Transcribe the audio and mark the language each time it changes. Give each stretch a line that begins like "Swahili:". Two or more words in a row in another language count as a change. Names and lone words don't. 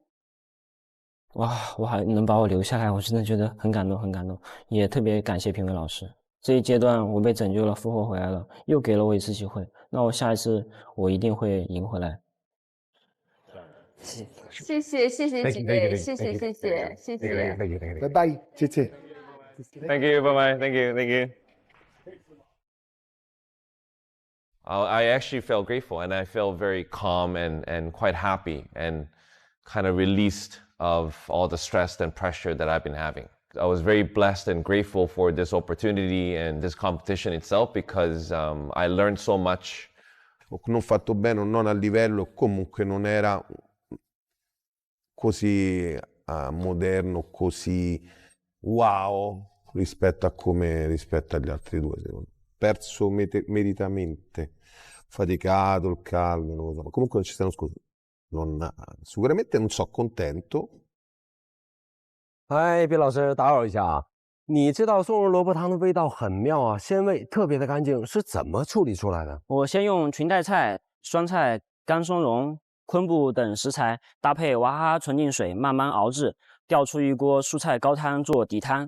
Chinese: 哇，我还能把我留下来，我真的觉得很感动，很感动。也特别感谢评委老师，这一阶段我被拯救了，复活回来了，又给了我一次机会。那我下一次我一定会赢回来。谢谢几位，谢谢，拜拜，谢谢。
English: Thank you, bye bye. Thank you. I actually felt grateful, and I felt very calm and quite happy and kind of released of all the stress and pressure that I've been having. I was very blessed and grateful for this opportunity and this competition itself because I learned so much.
Italian: Non fatto bene o non a livello, comunque non era così moderno, così wow rispetto agli altri due, secondo me. Perso meritamente, faticato, il calmo, non lo so. Ma comunque non ci stiamo scusando. Sicuramente non sono contento.
Chinese: 嗨，毕老师，打扰一下啊，你这道松茸萝卜汤的味道很妙啊，鲜味特别的干净，是怎么处理出来的？我先用裙带菜、酸菜、干松茸、昆布等食材搭配娃哈哈纯净水慢慢熬制，调出一锅蔬菜高汤做底汤。